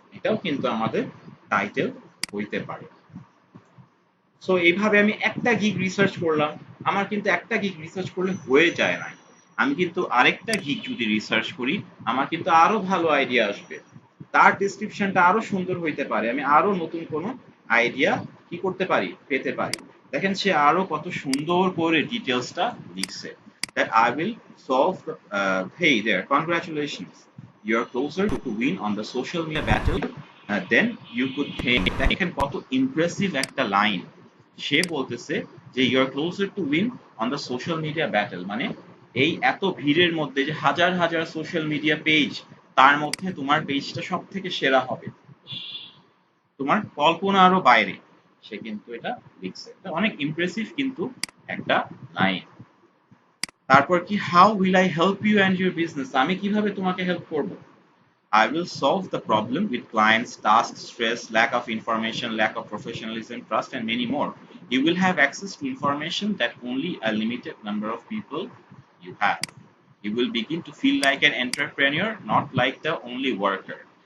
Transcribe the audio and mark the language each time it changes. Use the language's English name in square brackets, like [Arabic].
[Bangla] এটাও কিন্তু আমাদের টাইটেল হইতে পারে। সো এইভাবে আমি একটা গিগ রিসার্চ করলাম, আমার কিন্তু একটা গিগ রিসার্চ করলে হয়ে যায় না। আমি কিন্তু আরেকটা গিগ যদি রিসার্চ করি, আমার কিন্তু আরো ভালো আইডিয়া আসবে, তার ডেসক্রিপশনটা আরো সুন্দর হইতে পারে, আমি আরো নতুন কোনো আইডিয়া কি করতে পারি, পেতে পারি। দেখেন সে আরো কত সুন্দর করে ডিটেলসটা লিখছে, [English] that I will solve the hey there, congratulations, you're closer to win on the social media battle then you could think। [Bangla] দেখেন কত ইমপ্রেসিভ একটা লাইন। সে বলতেছে যে [English] you are closer to win on the social media battle, [Bangla] মানে এই এত ভিড়ের মধ্যে যে হাজার হাজার সোশ্যাল মিডিয়া পেজ, তার মধ্যে তোমার পেজটা সব থেকে সেরা হবে, তোমার কল্পনা আরো বাইরে। সে কিন্তু এটা লিখছে, এটা অনেক ইমপ্রেসিভ কিন্তু একটা লাইন। তারপর কি, [English] how will I help you and your business, [Bangla] আমি কিভাবে তোমাকে হেল্প করব? [English] I will solve the problem with clients, tasks, stress, lack of information, lack of professionalism, trust, and many more. You will have access to information that only a limited number of people you have. You will begin to feel like an entrepreneur, not like the only worker.